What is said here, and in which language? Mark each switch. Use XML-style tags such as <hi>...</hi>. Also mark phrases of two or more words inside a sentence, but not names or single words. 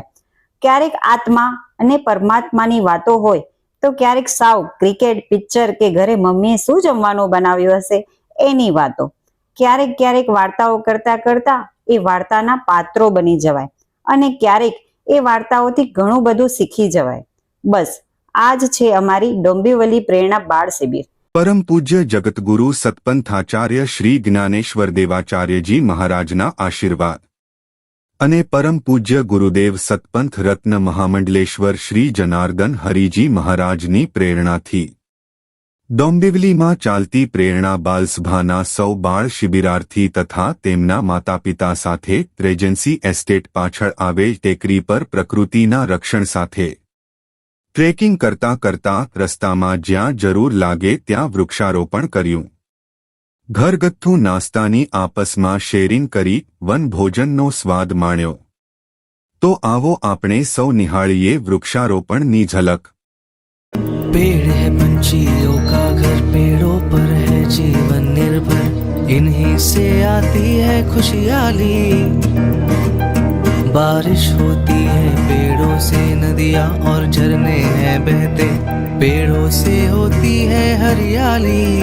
<gu>ક્યારેક આત્મા અને પરમાત્માની વાતો હોય તો ક્યારેક સાવ ક્રિકેટ, પિક્ચર કે ઘરે મમ્મીએ શું જમવાનું બનાવ્યું હશે એની વાતો। ક્યારેક ક્યારેક વાર્તાઓ કરતા કરતા એ વાર્તાના પાત્રો બની જવાય અને ક્યારેક એ વાર્તાઓથી ઘણું બધું શીખી જવાય। બસ આ જ છે અમારી ડોંબિવલી પ્રેરણા બાળ શિબિર। પરમ પૂજ્ય જગતગુરુ સતપંથાચાર્ય શ્રી જ્ઞાનેશ્વર દેવાચાર્યજી મહારાજના આશીર્વાદ અને પરમ પૂજ્ય ગુરુદેવ સતપંથ રત્ન મહામંડલેશ્વર શ્રી જનાર્દન હરિજી મહારાજની પ્રેરણાથી ડોંબિવલી માં ચાલતી પ્રેરણા બાલસભાના સૌ બાળ શિબિરાર્થી તથા તેમના માતા પિતા સાથે રેજેંસી એસ્ટેટ પાછળ આવેલ ટેકરી પર પ્રકૃતિના રક્ષણ સાથે ટ્રેકિંગ કરતા કરતા રસ્તામાં જ્યાં જરૂર લાગે ત્યાં વૃક્ષારોપણ કર્યું। ઘરગથ્થુ નાસ્તાની આપસમાં શેરિંગ કરી વન ભોજનનો સ્વાદ માણ્યો। તો આવો આપણે સૌ નિહાળીએ વૃક્ષારોપણની ઝલક।</gu> <hi>पेड़ है पंछियों का घर, पेड़ों पर है जीवन निर्भर, इन्हीं से आती है खुशहाली। बारिश होती है पेड़ों से, नदियाँ और झरने हैं बहते, पेड़ों से होती है हरियाली।</hi>